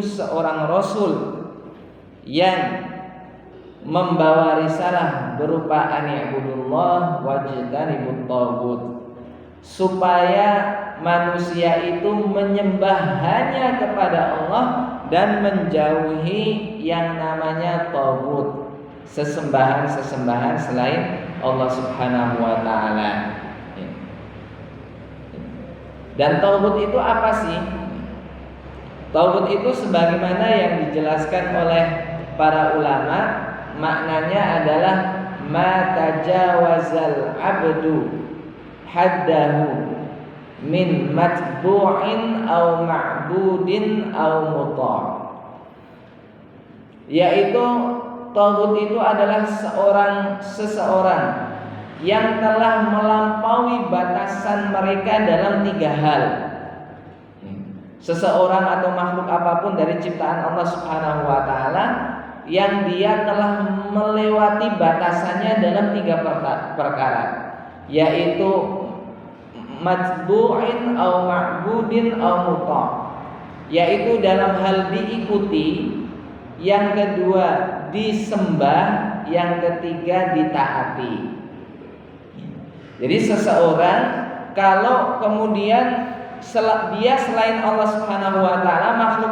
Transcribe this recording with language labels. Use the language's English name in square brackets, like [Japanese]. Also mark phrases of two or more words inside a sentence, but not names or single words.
[Indonesian] seorang rasul yang membawa risalah berupa [Arabic] أن اعبدوا الله واجتنبوا الطاغوت, [Indonesian] supaya manusia itu menyembah hanya kepada Allah dan menjauhi yang namanya taghut, sesembahan-sesembahan selain Allah [Arabic] سبحانه وتعالى. [Indonesian] Dan taghut itu apa sih? Taghut itu sebagaimana yang dijelaskan oleh para ulama, maknanya adalah [Arabic] ما تجاوز العبد حده من متبوع أو معبود أو مطاع'. [Indonesian] Yaitu taghut itu adalah seseorang yang telah melampaui batasan mereka dalam tiga hal. Seseorang atau makhluk apapun dari ciptaan Allah [Arabic] سبحانه وتعالى [Indonesian] yang dia telah melewati batasannya dalam tiga perkara, yaitu [Arabic] متبوع أو معبود أو مطاع', [Indonesian] yaitu dalam hal diikuti, yang kedua disembah, yang ketiga ditaati. Jadi seseorang kalau kemudian dia selain Allah [Arabic] سبحانه وتعالى, [Indonesian] makhluk